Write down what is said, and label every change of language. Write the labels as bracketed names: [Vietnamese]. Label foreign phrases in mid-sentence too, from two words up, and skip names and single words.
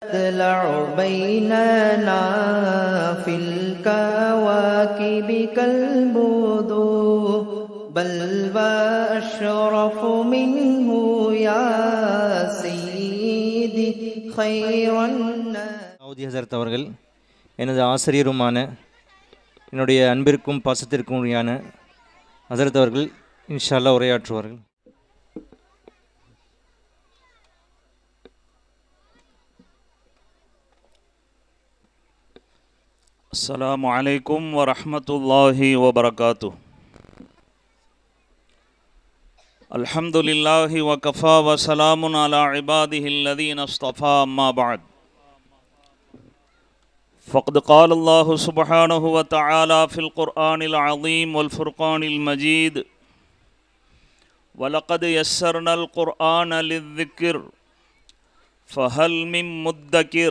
[Arabic] تطلع بيننا في الكواكب كالبدور بل وأشرف منه يا سيدي خير الناس. [Tamil] சவுதி ஹசரத் அவர்கள் எனது ஆசிரியருமான என்னுடைய அன்பிற்கும் பாசத்திற்கும் உரியான ஹசரத் அவர்கள் [Arabic] إن شاء الله [Tamil] உரையாற்றுவார்கள். [Arabic] السلام عليكم ورحمة الله وبركاته. الحمد لله وكفى وسلام على عباده الذين اصطفى أما بعد فقد قال الله سبحانه وتعالى في القرآن العظيم والفرقان المجيد ولقد يسرنا القرآن للذكر فهل من مدكر.